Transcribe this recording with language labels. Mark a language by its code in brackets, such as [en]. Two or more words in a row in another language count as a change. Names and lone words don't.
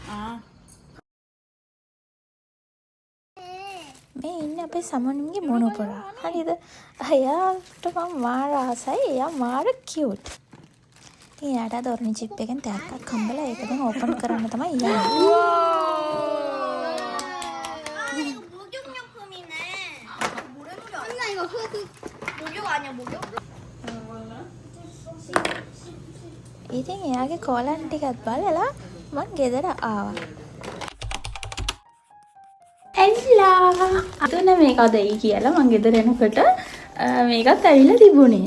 [si] මේ ඉන්නේ අපේ සමනුන්ගේ මොනපොරා. හරිද? එයාට මම මාර ආසයි. එයා මාර කියුට්. එයාට අද ඔරෙන්ජ් චිප් එකෙන් තෑග්ගක් හම්බලා ඒක දැන් ඕපන් කරන්න තමයි යන්නේ. [ko] 목욕용품이네. 엄마 이거 흙 목욕 아니야 목욕? [si] ඉතින් එයාගේ කෝලන් ටිකත් බලලා මං ගෙදර ආවා. ඇල්ලා අදන මේක අදයි කියලා මං ගෙදර එනකොට මේකත් ඇවිල්ලා තිබුණේ.